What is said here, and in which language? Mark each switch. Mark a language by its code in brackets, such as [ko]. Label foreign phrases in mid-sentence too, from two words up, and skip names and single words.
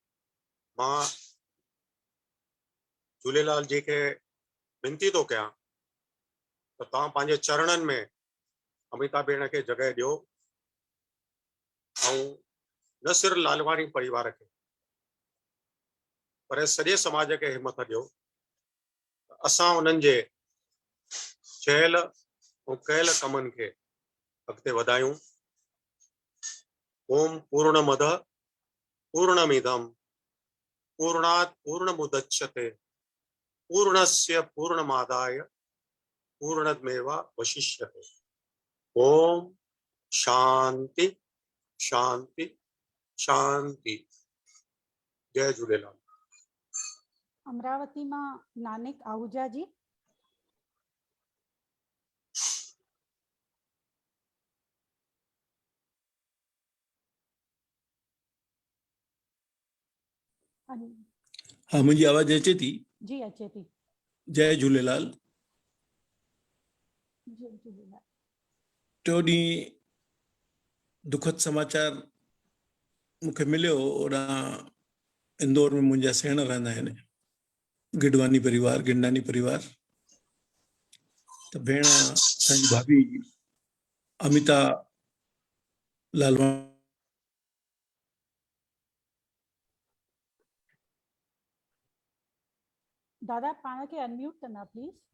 [sd] मां झूलेलाल जी खे विनती थो कयां त तव्हां पंहिंजे चरणनि में अमिता भेण खे जॻह ॾियो ऐं न सिर्फ़ु लालवाणी परिवार खे पर सॼे समाज खे हिमत ॾियो असां उन्हनि जे चयल ऐं कयल कमनि खे अॻिते वधायूं। [sa] ओम पूर्णमद पूर्णमिदम पूर्णात् पूर्णमुदच्यते पूर्णस्य पूर्णमादाय पूर्णमेवावशिष्यते। ओम शांति शांति शांति। [sd] जय झूलेलाल। अमरावती मां नानक आहूजा जी। हाँ, मुंहिंजी आवाज़ अचे थी? जी अचे थी। जय झूलेलाल। जय झूलेलाल। टियों ॾींहुं दुखद समाचार मूंखे मिलियो ओॾां इंदौर में मुंहिंजा सेण रहंदा आहिनि, गिडवानी परिवार, गिंडानी परिवार। त भेण असांजी भाभी अमिता लालवाणी दादा पाण खे अनम्यूट कंदा प्लीज।